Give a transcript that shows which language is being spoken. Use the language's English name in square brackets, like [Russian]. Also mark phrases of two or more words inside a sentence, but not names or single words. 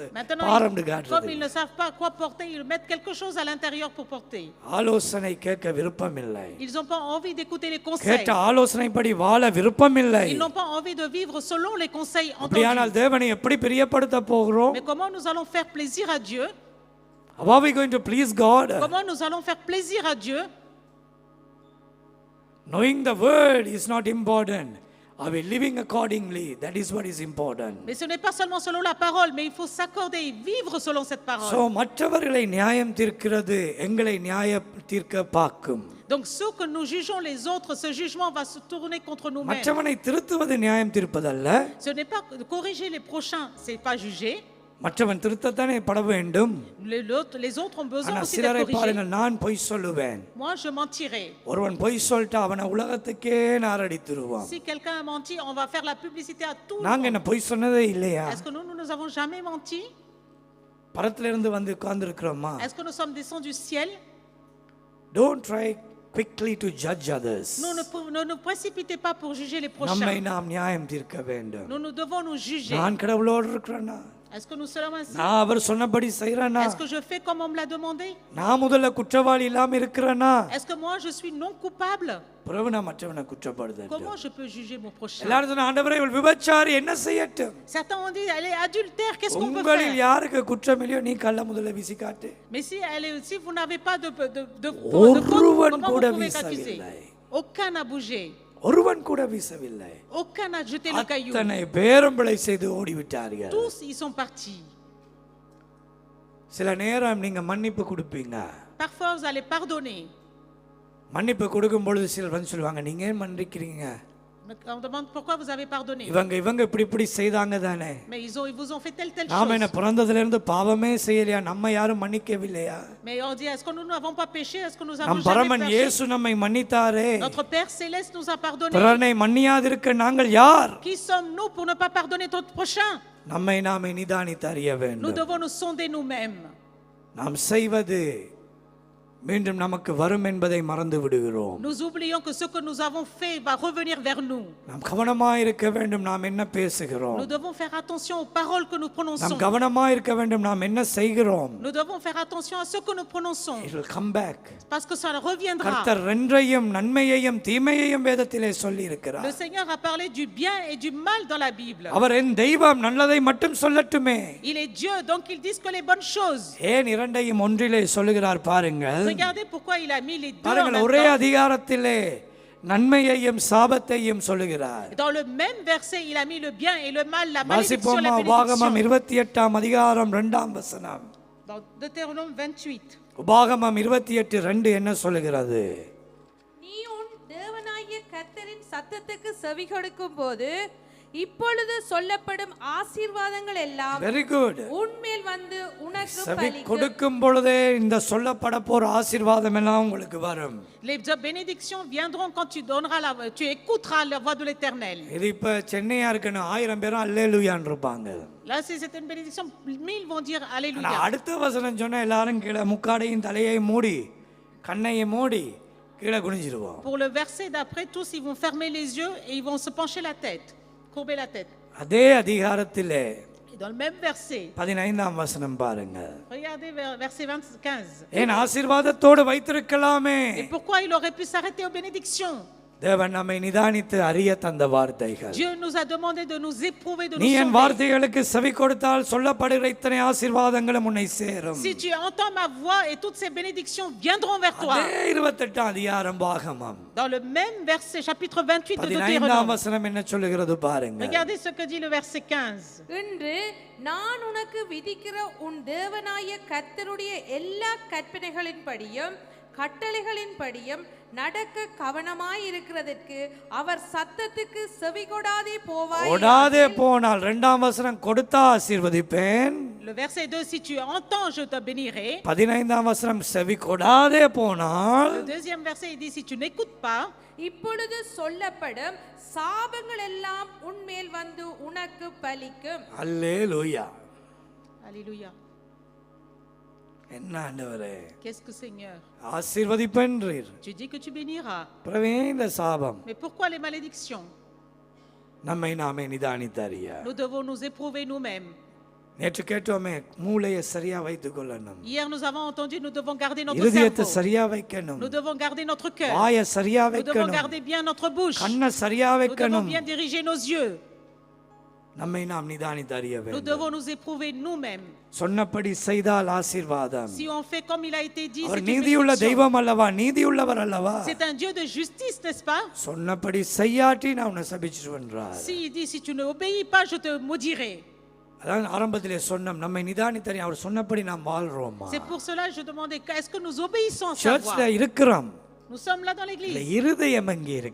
[French] Maintenant, comme ils ne savent pas quoi porter, ils mettent quelque chose à l'intérieur pour porter. [Tamil] ஆலோசனை கேட்க விருப்பம் இல்லை. [French] Ils n'ont pas envie d'écouter les conseils. [Tamil] கேட்ட ஆலோசனைப்படி வாழ விருப்பம் இல்லை. [French] Ils n'ont pas envie de vivre selon les conseils [Tamil] அப்படியானால் [French] entendus. [Tamil] தேவனை எப்படி பிரியப்படுத்த போகிறோம்? [French] Mais comment nous allons faire plaisir à Dieu? [English] How are we going to please God? [French] Comment nous allons faire plaisir à Dieu? [English] Knowing the word is not important. Are we living accordingly? That is what is important. [French] Mais ce n'est pas seulement selon la parole, mais il faut s'accorder et vivre selon cette parole. [Tamil] So மற்றவர்களை நியாயம் தீர்க்கிறது எங்களை நியாயம் தீர்க்க பார்க்கும். [French] Donc ce que nous jugeons les autres, ce jugement va se tourner contre nous-mêmes. [Tamil] மற்றவனை திருத்துவது நியாயம் தீர்ப்பதல்ல. [French] Ce n'est pas corriger les prochains, c'est pas juger. [Tamil] மற்றவன் திருத்தத்தானே பட வேண்டும். [French] Les autres ont besoin [Tamil] ஆனா [French] aussi [Tamil] சிலரை [French] d'être corrigés. [Tamil] பாருங்கள், நான் பொய் சொல்லுவேன். [French] Moi, je mentirai. [Tamil] ஒருவன் பொய் சொல்லிட்டு அவனை உலகத்துக்கே நாரடித்துருவான். [French] Si quelqu'un a menti, on va faire la publicité à tout le [Tamil] நாங்க [French] monde. [Tamil] என்ன பொய் சொன்னதே இல்லையா? [French] Est-ce que nous n'avons jamais menti? [Tamil] பரத்துல இருந்து வந்து உட்கார்ந்து இருக்கிறோமா? [French] Est-ce que nous sommes descendus du ciel? [English] Don't try quickly to judge others. [French] Ne nous précipitez pas pour juger les [Tamil] நம்மை [French] prochains. [Tamil] நாம் நியாயம் தீர்க்க வேண்டும். [French] Nous devons nous juger. [Tamil] நான் கடவுளோடு இருக்கிறேனா? [French] Est-ce que nous sommes ainsi? [Tamil] நான் அவர் சொன்னபடி செய்றேனா? [French] Est-ce que je fais comme on me l'a demandé? [Tamil] நான் முதல்ல குற்றவாளி இல்லாம இருக்கிறேனா? [French] Est-ce que moi je suis non coupable? [Tamil] பிறகு நான் மற்றவனை குற்றப்படுத்தேன். [French] Comment je peux juger mon prochain? [Tamil] எல்லாரும் சொன்ன, ஆண்டவரே இவள் விபச்சாரி, என்ன செய்யட்டும்? [French] Certains ont dit elle est adultère, qu'est-ce qu'on peut [Tamil] உங்களில் [French] faire? [Tamil] யாருக்கு குற்றம் இல்லையோ நீ கள்ள முதல்ல வீசி காட்டு. [French] Mais si vous n'avez pas de [Tamil] ஒருவன் [French] comment [Tamil] கூட [French] vous pouvez accuser? [Tamil] வீசவில்லை. [French] Aucun n'a bougé. [Tamil] ஒருவன் கூட வீசவில்லை. [French] Aucun n'a jeté le caillou. [Tamil] அத்தனை பேரும் பிழை செய்து ஓடிவிட்டார்கள். [French] Tous ils sont partis. [Tamil] சில நேரம் நீங்க மன்னிப்பு கொடுப்பீங்க. [French] Parfois vous allez pardonner. [Tamil] மன்னிப்பு கொடுக்கும் பொழுது சிலர் வந்து சொல்லுவாங்க, நீங்க ஏன் மன்னிக்கிறீங்க? [French] On demande pourquoi vous avez pardonné. [Tamil] இவங்க இப்படி செய்தாங்க தானே. [French] Mais ils vous ont fait telle [Tamil] நாம என்ன [French] chose. [Tamil] பிறந்ததுல இருந்து பாவமே செய்யலையா? நம்ம யாரும் மன்னிக்கவில்லையா? [French] Mais on dit est-ce que nous n'avons pas péché? Est-ce que nous avons [Tamil] நம் [French] jamais [Tamil] பரமன் [French] péché? [Tamil] இயேசு நம்மை மன்னித்தாரே. [French] Notre Père céleste nous a pardonné. [Tamil] பிறனை மன்னியாதிருக்க நாங்கள் யார்? [French] Qui sommes-nous pour ne pas pardonner notre prochain? [Tamil] நம்மை நாமே நிதானித்து அறிய [French] Nous [Tamil] வேண்டும். [French] devons nous sonder nous-mêmes. [Tamil] நாம் செய்வது மீண்டும் நமக்கு வரும் என்பதை மறந்து விடுகிறோம். [French] Nous oublions que ce que nous avons fait va revenir vers nous. [Tamil] நாம் கவனமாக இருக்க வேண்டும் நாம் என்ன பேசுகிறோம். [French] Nous devons faire attention aux paroles que nous prononçons. [Tamil] நாம் கவனமாக இருக்க வேண்டும் நாம் என்ன செய்கிறோம். [French] Nous devons faire attention à ce que nous prononçons. [English] It will come back. [French] Parce que ça reviendra. [Tamil] கர்த்தர் ரெண்டையும் நன்மையையும் தீமையையும் வேதத்திலே சொல்லி இருக்கிறார். [French] Le Seigneur a parlé du bien et du mal dans la Bible. [Tamil] அவர் என் தெய்வம் நல்லதை மட்டும் சொல்லட்டுமே. [French] Il est Dieu, donc ils disent que les bonnes choses. [Tamil] ஏன் இரண்டையும் ஒன்றிலே சொல்லுகிறார் பாருங்கள். [French] Regardez pourquoi il a mis les deux en [Tamil] பாருங்கள், [French] même [Tamil] ஒரே [French] temps. [Tamil] அதிகாரத்திலே நன்மையையும் சாபத்தையும் சொல்லுகிறார். [French] Dans le même verset, il a mis le bien et le mal, la malédiction, [Tamil] வாசிப்போமா? [French] la [Tamil] உபாகமம் [French] bénédiction. [Tamil] 28 அதிகாரம் 2 வசனம். [French] Dans Deutéronome 28. [Tamil] உபாகமம் 28:2 என்ன சொல்லுகிறது? நீ உன் தேவனாகிய கர்த்தரின் சத்தத்துக்கு செவி கொடுக்கும் போது இப்பொழுது சொல்லப்படும் ஆசீர்வாதங்கள் எல்லாம் [English] very good. [Tamil] உன்மேல் வந்து உனக்கு செவி பலிக்கும். கொடுக்கும் பொழுதே இந்த சொல்லப்பட போற ஆசீர்வாதம் எல்லாம் உங்களுக்கு வரும். [French] Les bénédictions viendront quand tu donneras tu écouteras la voix de l'Éternel. [Tamil] இது இப்ப சென்னையா இருக்குன்னு 1000 பேரும் அல்லேலூயான்னு இருப்பாங்க. [French] Là, si c'est une bénédiction, 1000 vont dire [Tamil] ஆனா [French] Alléluia. [Tamil] அடுத்த வசனம் சொன்னா எல்லாரும் கீழே முக்காடையும் தலையை மூடி கண்ணையை மூடி கீழே குனிஞ்சிருவோம். [French] Pour le verset d'après, tous ils vont fermer les yeux et ils vont se pencher la tête, courber la tête. [Tamil] அதே அதிகாரத்திலே [French] Et dans le même verset, [Tamil] 15 வசனம் பாருங்க. [French] regardez verset 15. [Tamil] ஏன் ஆசீர்வாதத்தோடு வைத்திருக்கலாமே. [French] Et pourquoi il aurait pu s'arrêter aux bénédictions? [Tamil] தேவன் நம்மை நிதானித்து அறிய தந்த வார்த்தைகள். [French] Dieu nous a demandé de nous éprouver, de [Tamil] நீ [French] nous [Tamil] என் [French] sonder. [Tamil] வார்த்தைகளுக்கு செவி கொடுத்தால் சொல்லப்படுகிற இத்தனை ஆசீர்வாதங்களும் உன்னை சேரும். [French] Si tu entends ma voix et toutes ces bénédictions viendront vers toi. [Tamil] அதே 28 அதிகாரம் பாகமம் [French] Dans le même verset, chapitre 28 de 15 Deutéronome. [Tamil] வசனம் என்ன சொல்லுகிறது பாருங்க. [French] Regardez ce que dit le verset 15. [Tamil] இன்று நான் உனக்கு விதிக்கிற உன் தேவனாகிய கர்த்தருடைய எல்லா கற்பனைகளின்படியும் கட்டளைகளின்படியும் நடக்க கவனமாய் இருக்கிறதற்கு அவர் சத்தத்துக்கு செவி கொடாதே போவாய். ஓடாதே போனால் 2 வசனம் கொடுத்தா ஆசீர்வதிப்பேன். [French] Le verset 2, si tu entends, je te bénirai. [Tamil] 15 வசனம் செவி கொடாதே போனால் [French] Le deuxième verset, il dit, si tu n'écoutes pas, [Tamil] இப்பொழுது சொல்லப்படும் சாபங்கள் எல்லாம் உன்மேல் வந்து உனக்கு பலிக்கும். அல்லேலூயா. [French] Alléluia. [Tamil] என்ன ஆண்டவரே, [French] Qu'est-ce que Seigneur? [Tamil] ஆசீர்வதிப்பேன்றீர். [French] Tu dis que tu béniras. [Tamil] பிறவே இந்த சாபம் [French] Mais pourquoi les malédictions? [Tamil] நம்மை நாமே நிதானித்தறிய. [French] Nous devons nous éprouver nous-mêmes. [Tamil] நேற்று கேட்டோமே, மூளையை சரியா வைத்துக் கொள்ளணும், [French] Hier, nous avons entendu, nous devons garder notre [Tamil] இருதயத்தை [French] cerveau. [Tamil] சரியா வைக்கணும், [French] Nous devons garder notre cœur. [Tamil] வாயை சரியா [French] Nous devons [Tamil] வைக்கணும், [French] garder bien notre bouche. [Tamil] கண்ணை சரியா [French] Nous devons [Tamil] வைக்கணும். [French] bien diriger nos yeux. [Tamil] நம்மை நாம் நிதானித்தறிய [French] Nous [Tamil] வேண்டும். [French] devons nous éprouver nous-mêmes. [Tamil] சொன்னபடி செய்தால் ஆசீர்வாதம். [French] Si on fait comme il a été dit, [Tamil] அவர் [French] c'est une [Tamil] நீதியுள்ள [French] bénédiction. [Tamil] தெய்வம் அல்லவா, நீதியுள்ளவர் அல்லவா. [French] C'est un Dieu de justice, n'est-ce pas? [Tamil] சொன்னபடி செய்யாட்டி நான் உன்னை சபிச்சிருவேன்றார். [French] Si il dit, si tu ne obéis pas, je te maudirai. [Tamil] அதான் ஆரம்பத்திலே சொன்னோம், நம்மை நிதானித்தறிய அவர் சொன்னபடி நாம் வாழ்றோமா. [French] C'est pour cela que je demandais, est-ce que nous obéissons à sa [Tamil] சர்ச்ல [French] voix? [Tamil] இருக்கிறோம், [French] Nous sommes là dans [Tamil] இல்ல [French] l'église. [Tamil] இருதயம் எங்கே [French] Où est